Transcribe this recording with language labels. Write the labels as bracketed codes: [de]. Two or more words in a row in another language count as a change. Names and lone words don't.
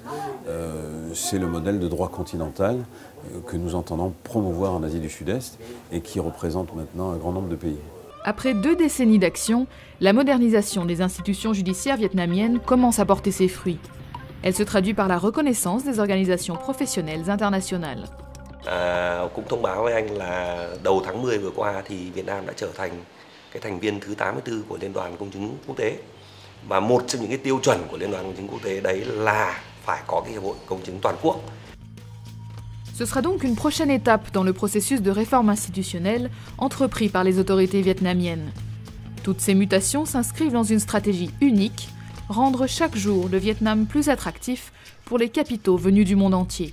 [fr] C'est le modèle de droit continental que nous entendons promouvoir en Asie du Sud-Est et qui représente maintenant un grand nombre de pays. Après 2 décennies d'action, la modernisation des institutions judiciaires vietnamiennes commence à porter ses fruits. Elle se traduit par la reconnaissance des organisations professionnelles internationales. [vi] Cũng thông báo với anh là đầu tháng 10 vừa qua thì Việt Nam đã trở thành cái thành viên thứ 84 của Liên đoàn Công chứng Quốc tế. Và một trong những cái tiêu chuẩn của Liên đoàn Công chứng Quốc tế đấy là phải có cái hiệp hội công chứng toàn quốc. [fr] Ce sera donc une prochaine étape dans le processus de réforme institutionnelle entrepris par les autorités vietnamiennes. Toutes ces mutations s'inscrivent dans une stratégie unique, rendre chaque jour le Vietnam plus attractif pour les capitaux venus du monde entier.